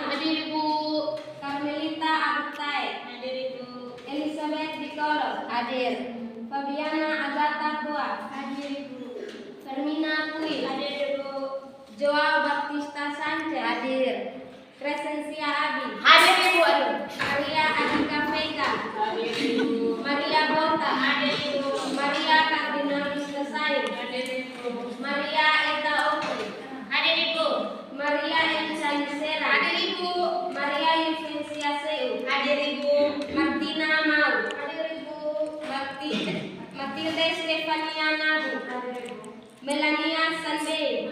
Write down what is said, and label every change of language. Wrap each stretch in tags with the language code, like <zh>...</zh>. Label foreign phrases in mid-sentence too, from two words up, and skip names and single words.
<id>Carmelita Abtai. Elizabeth Dikolo. Hadir. Fabiana Agatha Boa. Fermina Pui. Joao Baptista Sanchez. Hadir. Crescencia Abi. Hadir Ibu. Maria Adika Vega. Maria Bota. Maria Kardinal Wisnusain. Maria Eta Okri. Hadir Ibu. Maria Elisa Yusera. Hadir Ibu. Maria Yuvencia Seu. Hadir Ibu. Martina Mau. Hadir Ibu. Matilde Stefania Nagu. Melania Sanbe.</id>